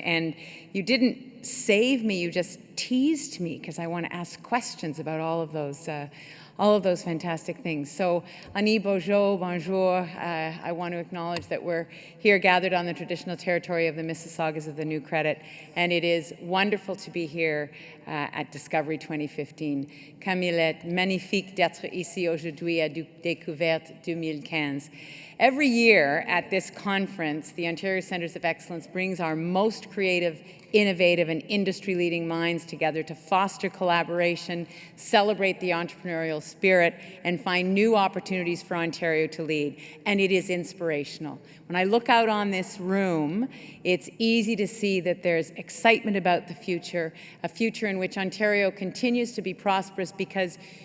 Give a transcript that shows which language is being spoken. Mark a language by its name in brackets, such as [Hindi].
[English] And you didn't save me, you just teased me, because I want to ask questions about all of those fantastic things. So, Ani Bojo, bonjour. I want to acknowledge that we're here gathered on the traditional territory of the Mississaugas of the New Credit, and it is wonderful to be here at Discovery 2015. [French] Comme il est magnifique d'être ici aujourd'hui à Découverte 2015. [English] Every year at this conference, the Ontario Centres of Excellence brings our most creative, innovative, and industry-leading minds together to foster collaboration, celebrate the entrepreneurial spirit, and find new opportunities for Ontario to lead. And it is inspirational. When I look out on this room, it's easy to see that there's excitement about the future, a future in which Ontario continues to be prosperous because